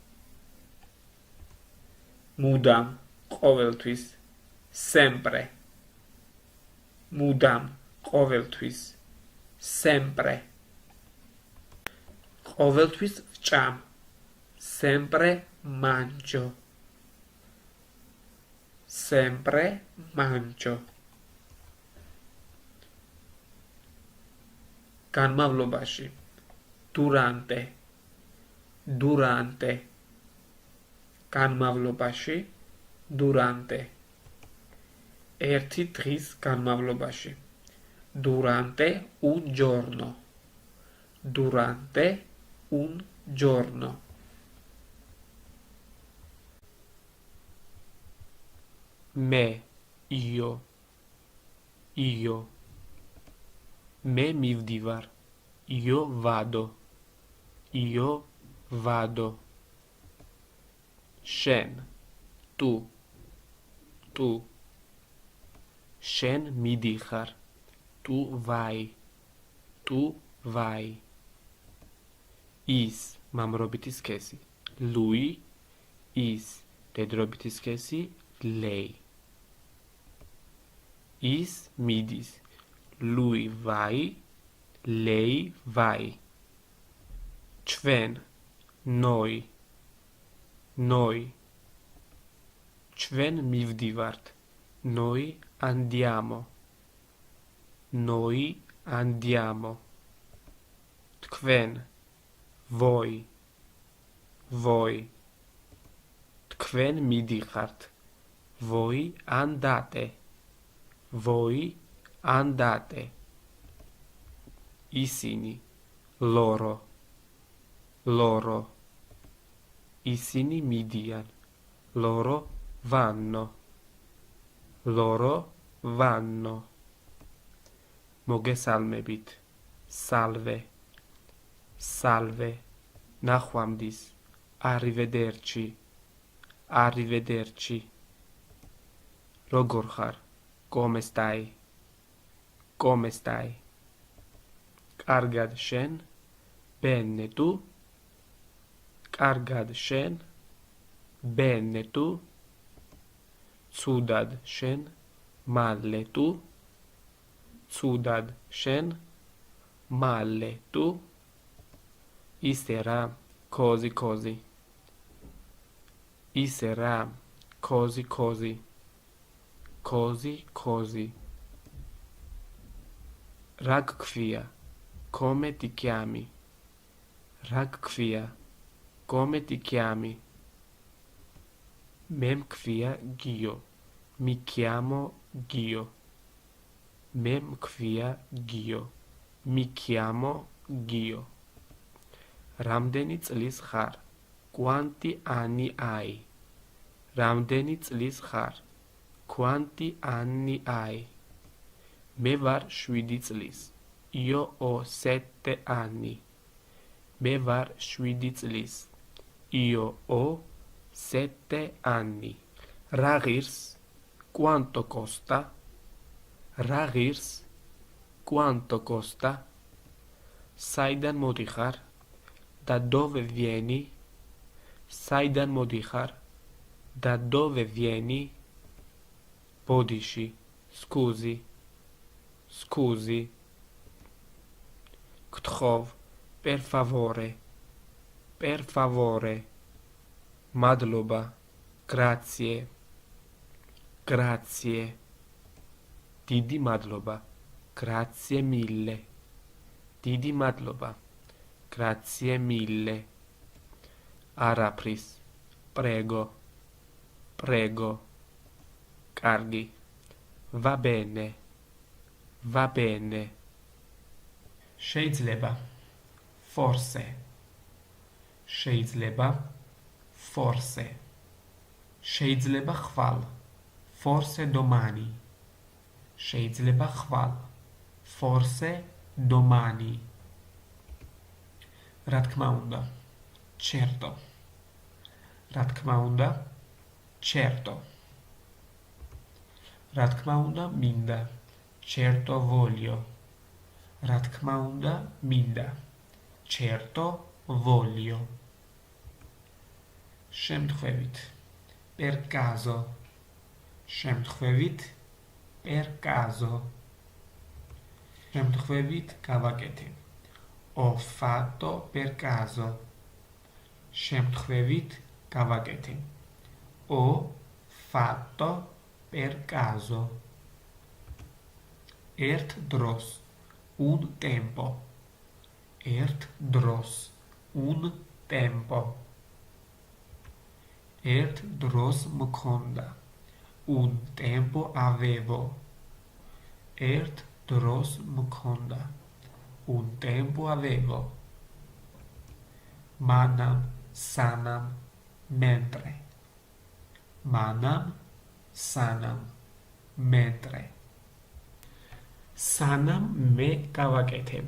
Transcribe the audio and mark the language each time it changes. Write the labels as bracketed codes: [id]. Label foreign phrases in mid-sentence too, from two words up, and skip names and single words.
[ka] მუდამ ყოველთვის sempre მუდამ ყოველთვის sempre ყოველთვის ვჭამ [it] sempre mangio sempre mangio განმავლობაში durante durante განმავლობაში durante [ka] ერთი დღის განმავლობაში [it] durante un giorno durante un giorno me io me მივდივარ io vado შენ [ka] tu შენ მიდიხარ [it] tu vai [ka] ის მამრობითი სქესი lui ის დედრობითი სქესი lei ის მიდის [it] lui vai lei vai [ka] ჩვენ noi ჩვენ მივდივართ noi [it] andiamo თქვენ voi [ka] თქვენ მიდიხართ [it] voi andate [ka] ისინი loro ისინი მიდიან [it] loro vanno [ka] მოგესალმებით salve ნახვამდის arrivederci როგორ ხარ [it] come stai [ka] კარგად შენ [it] bene tu [ka] კარგად შენ [it] bene tu [ka] ცუდად შენ [it] male tu [ka] ცუდად შენ [it] male tu [ka] ისე რა così ისე რა [it] così [ka] რა გქვია [it] come ti chiami [ka] რა გქვია [it] come ti chiami [ka] მე მქვია გიო [it] mi chiamo Gio [ka] მე მქვია გიო [it] mi chiamo Gio [ka] რამდენი წლის ხარ [it] quanti anni hai [ka] რამდენი წლის ხარ [it] quanti anni hai [ka] მე ვარ 7 წლის [it] io ho 7 anni [ka] მე ვარ 7 წლის [it] io ho 7 anni [ka] რა ღირს [it] quanto costa [ka] რა ღირს [it] quanto costa [ka] საიდან მოდიხარ [it] da dove vieni [ka] საიდან მოდიხარ [it] da dove vieni bodishi scusi გთხოვ per favore მადლობა grazie [ka] დიდი მადლობა [it] grazie mille [ka] დიდი მადლობა [it] grazie mille არაფრის prego კარგი va bene va bene. [ka] შეიძლება, forse. შეიძლება, forse. შეიძლება ხვალ, [it] forse domani. [ka] შეიძლება ხვალ, [it] forse domani. [ka] რა თქმა უნდა, certo. რა თქმა უნდა, certo. რა თქმა უნდა, მინდა, [it] certo voglio. [ka] რა თქმა უნდა, მინდა, [it] certo voglio. შემთხვევით, per caso. შემთხვევით, per caso. [ka] შემთხვევით გავაკეთე. [it] Ho fatto per caso. [ka] შემთხვევით გავაკეთე. [it] Ho fatto per caso. [ka] ერთ დროს, [it] un tempo. [ka] ერთ დროს, [it] un tempo. [ka] ერთ დროს მქონდა. [it] Un tempo avevo. [ka] ერთ დროს მქონდა. [it] Un tempo avevo. [ka] მანამ, სანამ, [it] mentre. [ka] მანამ, სანამ, mentre. სანამ მე გავაკეთებ.